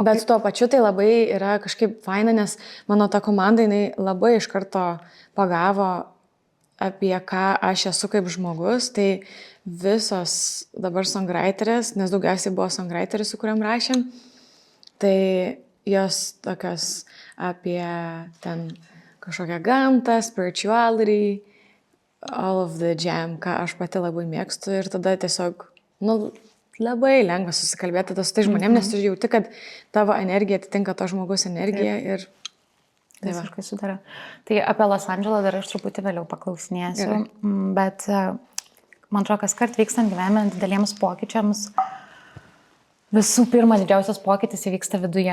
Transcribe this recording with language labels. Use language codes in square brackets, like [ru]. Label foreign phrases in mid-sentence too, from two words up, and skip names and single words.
[lt] Bet tuo pačiu tai labai yra kažkaip faina, nes mano ta komanda, jinai labai iš karto pagavo, apie ką aš esu kaip žmogus. Tai visos dabar songwriterės, nes daugiausiai buvo songwriteris, su kuriam rašėm, tai jos tokios apie ten kažkokią gamtą, [en] spirituality, all of the jam, [lt] ką aš pati labai mėgstu ir tada tiesiog, nu, labai lengva susikalbėti tada su tai žmonėm, nes tu jauti, kad tavo energija atitinka to žmogus energiją ir... Visiškai sudara. Tai apie Los Andželą dar aš truputį vėliau paklausinėsiu, bet man atrodo, kas kart vykstant gyvenime dideliems pokyčiams, visų pirma, didžiausias pokytis įvyksta viduje.